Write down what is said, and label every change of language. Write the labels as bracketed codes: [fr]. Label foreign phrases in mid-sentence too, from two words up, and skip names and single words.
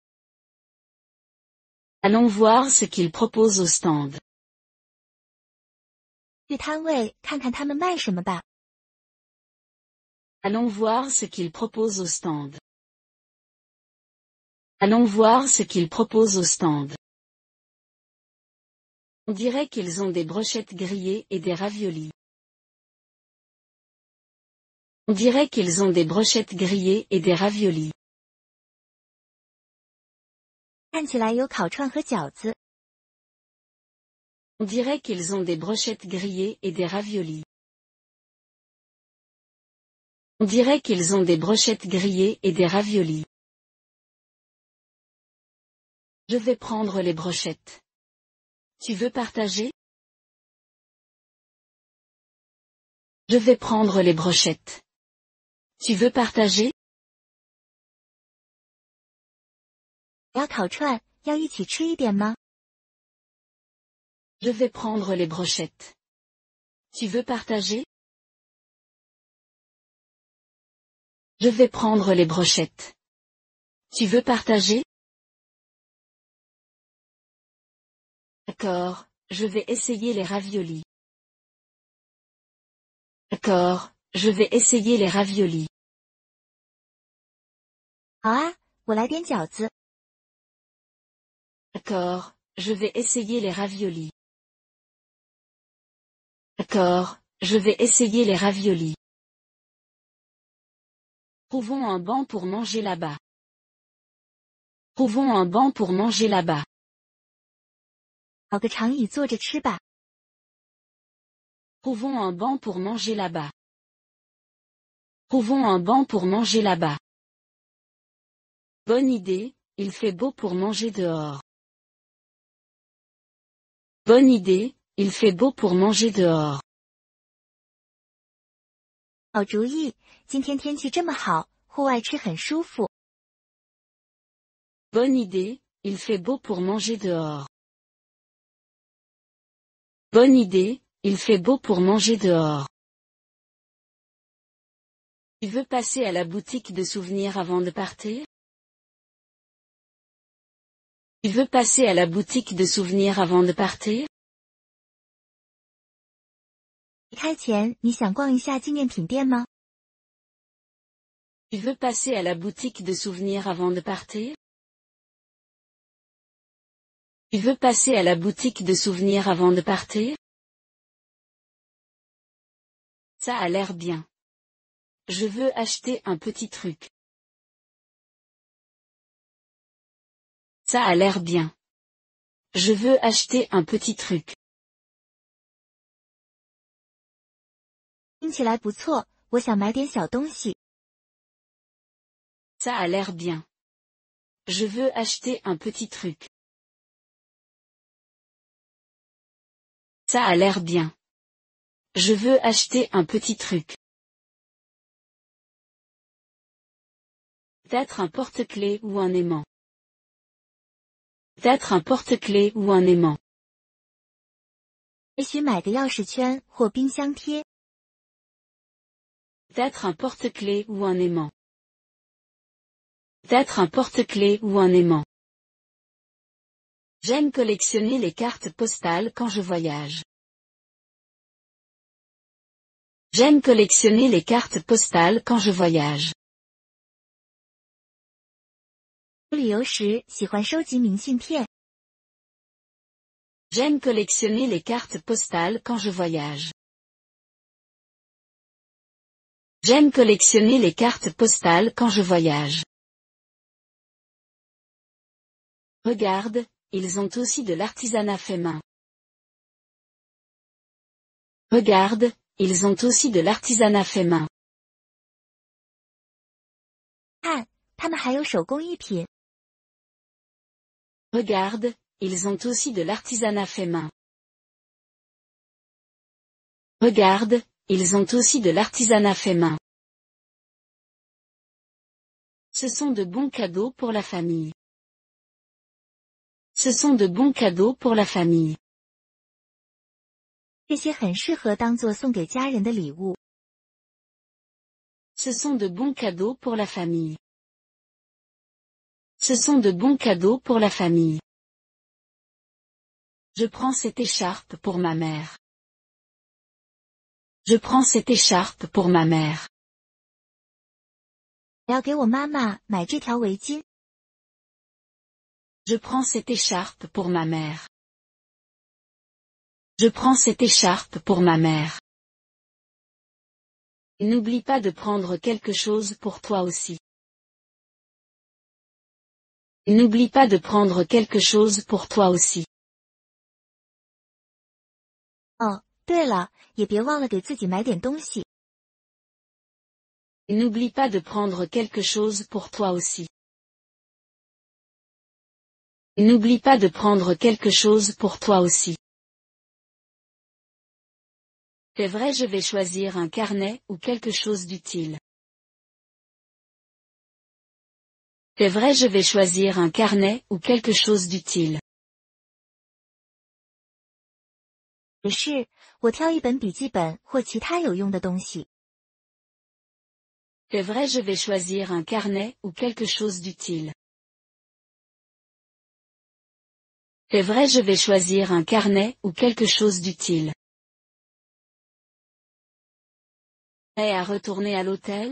[fr] Allons voir ce qu'il propose au stand. [zh] 去摊位看看他们卖什么吧。 [fr] Allons voir ce qu'il propose au stand. Allons voir ce qu'il propose au stand. On dirait qu'ils ont des brochettes grillées et des raviolis. On dirait qu'ils ont des brochettes grillées et des raviolis. [zh] 看起来有烤串和饺子。 [fr] On dirait qu'ils ont des brochettes grillées et des raviolis. On dirait qu'ils ont des brochettes grillées et des raviolis. Je vais prendre les brochettes. Tu veux partager? Je vais prendre les brochettes. Tu veux partager? [zh] 要烤串，要一起吃一点吗？ [fr] Je vais prendre les brochettes. Tu veux partager? Je vais prendre les brochettes. Tu veux partager? D'accord, je vais essayer les raviolis. D'accord, je vais essayer les raviolis. [zh] 好啊，我来点饺子。 [fr] D'accord, je vais essayer les raviolis. D'accord, je vais essayer les raviolis. Trouvons un banc pour manger là-bas. Trouvons un banc pour manger là-bas. [zh] 找个长椅坐着吃吧。 [fr] Trouvons un banc pour manger là-bas. Trouvons un banc pour manger là-bas. Bonne idée, il fait beau pour manger dehors. Bonne idée, il fait beau pour manger dehors. [zh] 好主意，今天天气这么好，户外吃很舒服。 [fr] Bonne idée, il fait beau pour manger dehors. Bonne idée, il fait beau pour manger dehors. Tu veux passer à la boutique de souvenirs avant de partir? Tu veux passer à la boutique de souvenirs avant de partir? [zh] 离开前，你想逛一下纪念品店吗？ [fr] Tu veux passer à la boutique de souvenirs avant de partir? Tu veux passer à la boutique de souvenirs avant de partir? Ça a l'air bien. Je veux acheter un petit truc. Ça a l'air bien. Je veux acheter un petit truc. [zh] 听起来不错，我想买点小东西。 [fr] Ça a l'air bien. Je veux acheter un petit truc. Ça a l'air bien. Je veux acheter un petit truc. Peut-être un porte-clés ou un aimant. Peut-être un porte-clés ou un aimant. [zh] 也许买个钥匙圈或冰箱贴。 [fr] Peut-être un porte-clés ou un aimant. Peut-être un porte-clés ou un aimant. J'aime collectionner les cartes postales quand je voyage. J'aime collectionner les cartes postales quand je voyage. [zh] 旅游时喜欢收集明信片。 [fr] J'aime collectionner les cartes postales quand je voyage. J'aime collectionner les cartes postales quand je voyage. Regarde, ils ont aussi de l'artisanat fait main. Regarde, ils ont aussi de l'artisanat fait main. [zh] 看，他们还有手工艺品。 [fr] Regarde, ils ont aussi de l'artisanat fait main. Regarde, ils ont aussi de l'artisanat fait main. Ce sont de bons cadeaux pour la famille. Ce sont de bons cadeaux pour la famille. [zh] 这些很适合当做送给家人的礼物。 [fr] Ce sont de bons cadeaux pour la famille. Ce sont de bons cadeaux pour la famille. Je prends cette écharpe pour ma mère. Je prends cette écharpe pour ma mère. [zh] 我要给我妈妈买这条围巾。 [fr] Je prends cette écharpe pour ma mère. Je prends cette écharpe pour ma mère. N'oublie pas de prendre quelque chose pour toi aussi. N'oublie pas de prendre quelque chose pour toi aussi. [zh] 哦，对了，也别忘了给自己买点东西。 [fr] N'oublie pas de prendre quelque chose pour toi aussi. N'oublie pas de prendre quelque chose pour toi aussi. C'est vrai, je vais choisir un carnet ou quelque chose d'utile. C'est vrai, je vais choisir un carnet ou quelque chose d'utile. [zh] 也是，我挑一本笔记本或其他有用的东西。 [fr] C'est vrai, je vais choisir un carnet ou quelque chose d'utile. C'est vrai, je vais choisir un carnet ou quelque chose d'utile. Prêt à retourner à l'hôtel?